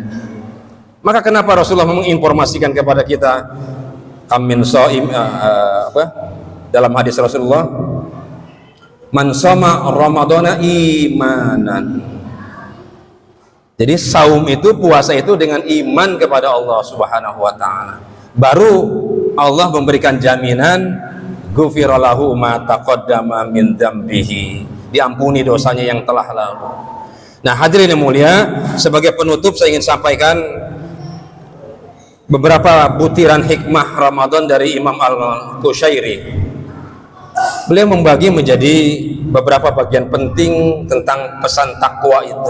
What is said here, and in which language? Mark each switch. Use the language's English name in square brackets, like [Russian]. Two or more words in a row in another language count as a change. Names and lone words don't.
[Indonesian] Maka kenapa Rasulullah menginformasikan kepada kita [Arabic] أمين صائم [Indonesian] dalam hadis Rasulullah, [Arabic] من صام رمضان إيمانا. [Indonesian] Jadi saum itu, puasa itu dengan iman kepada Allah [Arabic] سبحانه وتعالى. [Indonesian] Baru Allah memberikan jaminan [Arabic] غفر له ما تقدم من ذنبه. [Indonesian] Diampuni dosanya yang telah lalu. Nah, hadirin yang mulia, sebagai penutup saya ingin sampaikan beberapa butiran hikmah Ramadan dari Imam Al-Qushairi. Beliau membagi menjadi beberapa bagian penting tentang pesan takwa itu.